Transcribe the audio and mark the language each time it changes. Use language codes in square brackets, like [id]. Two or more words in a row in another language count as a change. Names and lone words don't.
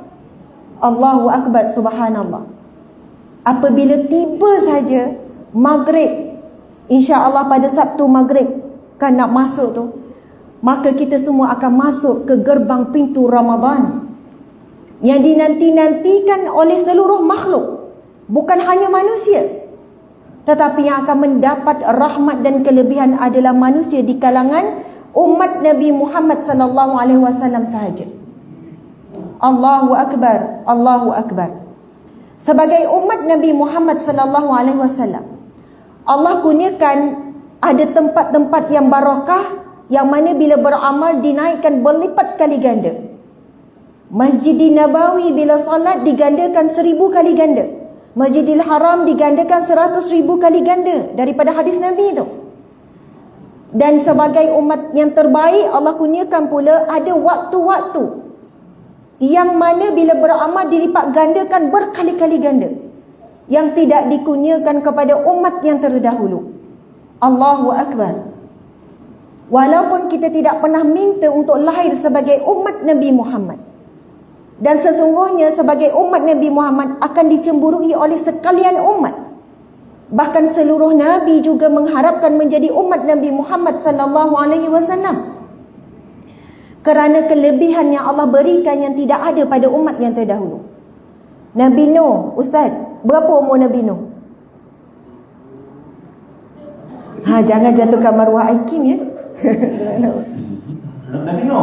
[ar] الله أكبر، سبحان الله. [ms] Apabila tiba saja maghrib, [ar] إن شاء الله [ms] pada Sabtu maghrib kan nak masuk tu, maka kita semua akan masuk ke gerbang pintu Ramadan yang dinanti-nantikan oleh seluruh makhluk, bukan hanya manusia. Tetapi yang akan mendapat rahmat dan kelebihan adalah manusia di kalangan umat Nabi Muhammad [ar] صلى الله عليه وسلم [ms] sahaja. [ar] الله أكبر، الله أكبر. [ms] Sebagai umat Nabi Muhammad [ar] صلى الله عليه وسلم, [ms] Allah kurniakan ada tempat-tempat yang barakah, yang mana bila beramal dinaikkan berlipat kali ganda. Masjidil Nabawi bila salat digandakan 1000 kali ganda. Masjidil Haram digandakan 100,000 kali ganda daripada hadis Nabi itu. Dan sebagai umat yang terbaik, Allah kurniakan pula ada waktu-waktu yang mana bila beramal dilipat gandakan berkali-kali ganda, yang tidak dikurniakan kepada umat yang terdahulu. [ar] الله أكبر. [ms] Walaupun kita tidak pernah minta untuk lahir sebagai umat Nabi Muhammad, dan sesungguhnya sebagai umat Nabi Muhammad akan dicemburui oleh sekalian umat. Bahkan seluruh Nabi juga mengharapkan menjadi umat Nabi Muhammad [ar] صلى الله عليه وسلم, [ms] kerana kelebihan yang Allah berikan yang tidak ada pada umat yang terdahulu. Nabi Nuh, Ustaz, berapa umur Nabi Nuh? Jangan jatuhkan maruah Aikim ya. Nabi Nuh.